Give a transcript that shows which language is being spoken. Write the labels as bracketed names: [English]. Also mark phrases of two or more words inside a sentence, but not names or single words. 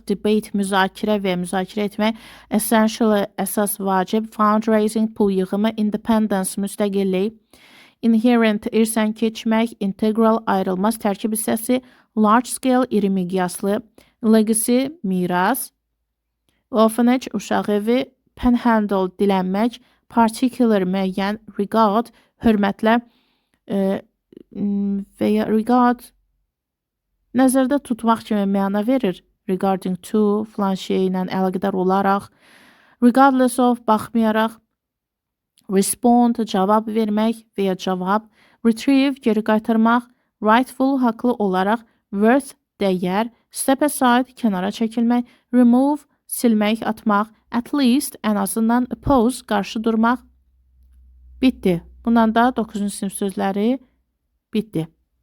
[Azerbaijani] debate, müzakirə və müzakirə etmək, essential, əsas, vacib, fundraising, pul yığımı, independence, müstəqillik, inherent, irsən keçmək, integral, ayrılmaz, tərkib hissəsi, [English] large scale, [Azerbaijani] iri miqyaslı, legacy, miras, orphanage, uşaq evi, panhandle, dilənmək, particular, müəyyən, regard, hörmətlə və ya regard, nəzərdə tutmaq kimi məna verir. [English] Regarding to, [Azerbaijani] filan şey ilə əlaqədar olaraq, [English] regardless of, [Azerbaijani] baxmayaraq, respond, cavab vermək və ya cavab, retrieve, geri qaytarmaq, rightful, haqlı olaraq, worth, dəyər, [English] step aside, [Azerbaijani] kənara çəkilmək, remove, silmək, atmaq, [English] at least, [Azerbaijani] ən azından, oppose, qarşı durmaq. Bitdi. Bundan da 9-cu sinif sözləri bitdi.